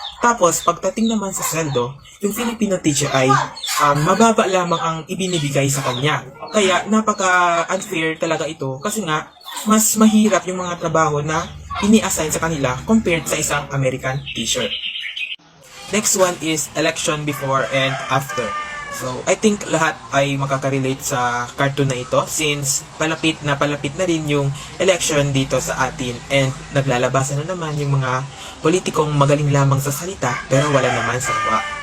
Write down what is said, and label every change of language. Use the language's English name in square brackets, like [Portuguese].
[Filipino] Tapos, pagdating naman sa sweldo, yung Filipino teacher ay mababa lamang ang ibinibigay sa kanya. Kaya, napaka-unfair talaga ito kasi nga, mas mahirap yung mga trabaho na ini-assign sa kanila compared sa isang American teacher. [English] Next one is election before and after. [Filipino] So, [English] I think [Filipino] lahat ay makaka-relate sa cartoon na ito since palapit na rin yung election dito sa atin and naglalabasan na naman yung mga politikong magaling lamang sa salita pero wala naman sa gawa.